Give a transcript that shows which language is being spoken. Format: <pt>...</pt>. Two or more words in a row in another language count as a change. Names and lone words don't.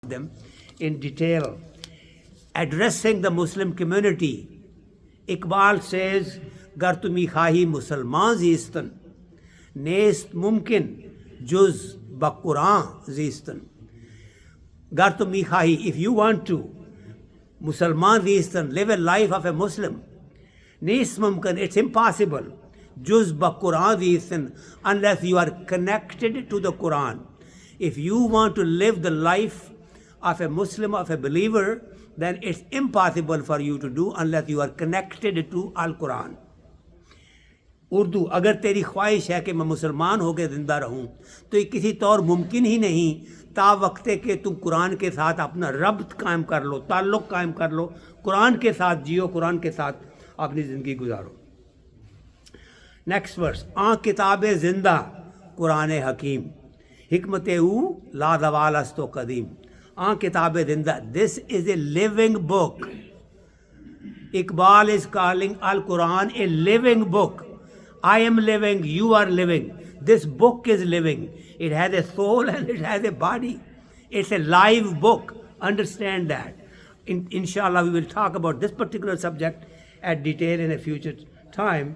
<en>them in detail. Addressing the Muslim community, Iqbal says,</en> <fa>گر تو می خواهی مسلمان زیستن, نیست ممکن جز به قرآن زیستن. گر تو می خواهی,</fa> <en>if you want to,</en> <fa>مسلمان زیستن,</fa> <en>live a life of a Muslim,</en> <fa>نیست ممکن,</fa> <en>it's impossible,</en> <fa>جز به قرآن زیستن,</fa> <en>unless you are connected to the Quran. If you want to live the life of a Muslim, of a believer, then it's impossible for you to do unless you are connected to Al-Quran.</en> <ur>اردو، اگر تیری خواہش ہے کہ میں مسلمان ہو کر زندہ رہوں تو یہ کسی طور ممکن ہی نہیں تا وقتے کے تم قرآن کے ساتھ اپنا ربط قائم کر لو، تعلق قائم کر لو، قرآن کے ساتھ جیو، قرآن کے ساتھ اپنی زندگی گزارو.</ur> <en>next verse,</en> <fa>آن کتاب زنده قرآن حکیم، حکمت او لا زوال است و قدیم. آن کتاب زنده,</fa> <en>this is a living book. Iqbal is calling Al-Quran a living book. I am living, you are living. This book is living. It has a soul and it has a body. It's a live book. Understand that. Inshallah, we will talk about this particular subject at detail in a future time.</en>